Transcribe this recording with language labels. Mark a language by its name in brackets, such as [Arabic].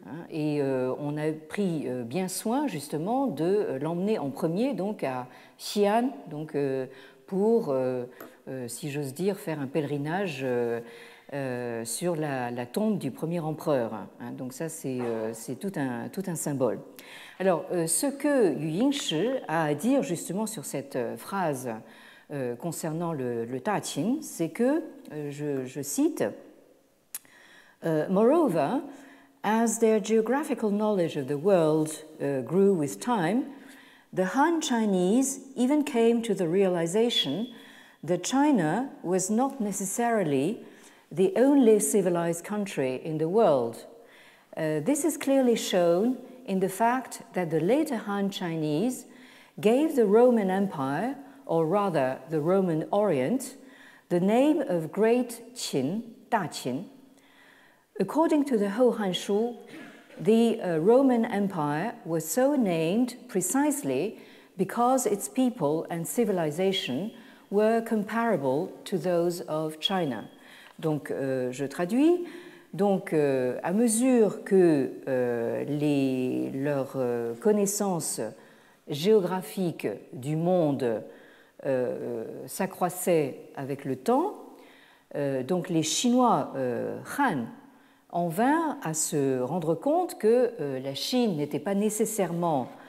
[French] Et on a pris bien soin justement de l'emmener en premier donc à Xi'an, donc pour, si j'ose dire, faire un pèlerinage sur la tombe du premier empereur. Donc ça, c'est tout un symbole. Alors, ce que Yu Yingshi a à dire justement sur cette phrase concernant le Ta Qin, c'est que, je cite, [English] Moreover, as their geographical knowledge of the world grew with time, the Han Chinese even came to the realization that China was not necessarily the only civilized country in the world. This is clearly shown in the fact that the later Han Chinese gave the Roman Empire, or rather the Roman Orient, the name of Great Qin, Da Qin. According to the Hohan Shu, the Roman Empire was so named precisely because its people and civilization were comparable to those of China. [French] Donc, je traduis. Donc, à mesure que leurs connaissances géographiques du monde s'accroissaient avec le temps, donc les Chinois Han en vinrent à se rendre compte que la Chine n'était pas nécessairement